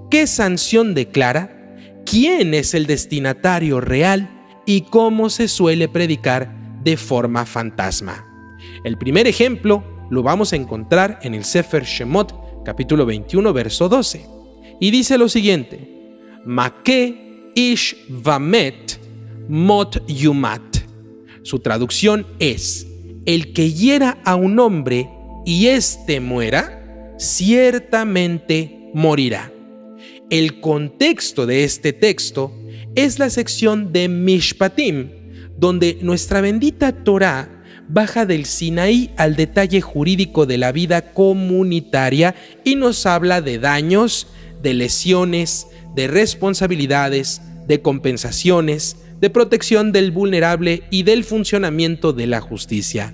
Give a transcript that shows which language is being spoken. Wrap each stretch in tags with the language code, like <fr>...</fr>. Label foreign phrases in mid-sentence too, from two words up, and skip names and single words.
<es>¿Qué sanción declara? ¿Quién es el destinatario real? ¿Y cómo se suele predicar de forma fantasma? El primer ejemplo lo vamos a encontrar en el Sefer Shemot, capítulo 21, verso 12. Y dice lo siguiente:</es> <he>מכה איש ומת מות יומת.</he> <es>Su traducción es: el que hiera a un hombre y éste muera, ciertamente morirá. El contexto de este texto es la sección de Mishpatim, donde nuestra bendita Torá baja del Sinaí al detalle jurídico de la vida comunitaria y nos habla de daños, de lesiones, de responsabilidades, de compensaciones, de protección del vulnerable y del funcionamiento de la justicia.</es>